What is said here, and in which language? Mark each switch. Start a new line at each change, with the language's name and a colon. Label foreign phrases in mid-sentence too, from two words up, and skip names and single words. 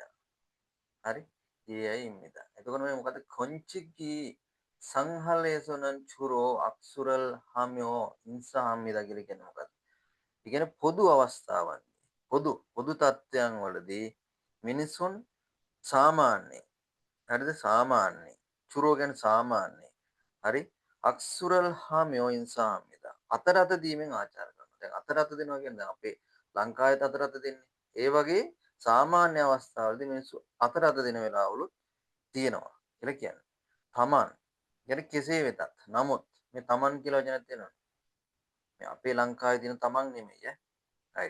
Sinhala: හරි? 예의입니다. එතකොට මේ මොකද
Korean: 건축이 상할에서는 주로 악수를 하며 인사합니다
Sinhala: කියලා කියන්නේ මොකක්ද? ඒ කියන්නේ පොදු අවස්ථාවන් පොදු තත්ත්වයන් වලදී මිනිසුන් සාමාන්‍ය හරිද සාමාන්‍ය 주로 කියන්නේ සාමාන්‍ය හරි
Korean: 악수를 하며 인사합니다.
Sinhala: අතර අත දීමෙන් ආචාර කරනවා. දැන් අතර අත දෙනවා කියන්නේ දැන් අපේ ලංකාවේ අතර අත දෙන්නේ. ඒ වගේ සාමාන්‍ය අවස්ථාවලදී මිනිස්සු අතර අත දෙන වෙලාවලුත් තියෙනවා කියලා කියන්නේ. තමන් කියන්නේ කෙසේ වෙතත් නමුත් මේ තමන් කියලා වචනයක් තියෙනවා. මේ අපේ ලංකාවේ තියෙන තමන් නෙමෙයි ඈ. right.